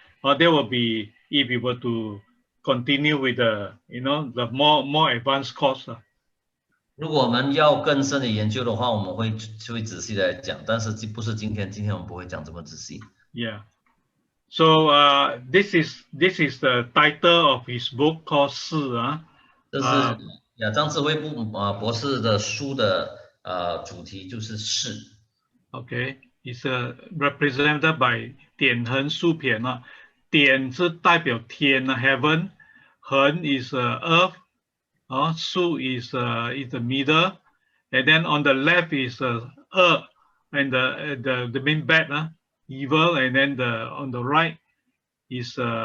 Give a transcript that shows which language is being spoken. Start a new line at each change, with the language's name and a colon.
English: There will be if we were to continue with the the more advanced course.
Chinese: 如果我们要更深的研究的话，我们会仔细的讲，但是不是今天我们不会讲这么仔细。
English: Yeah. So this is the title of his book called 是
Chinese: 这是张志辉博士的书的主题就是是。
English: Okay, it's represented by
Chinese: 点横竖撇捺，点是代表天
English: heaven， 横 is earth， 竖 is the middle, and then on the left is 恶 and the main bad evil, and then on the right is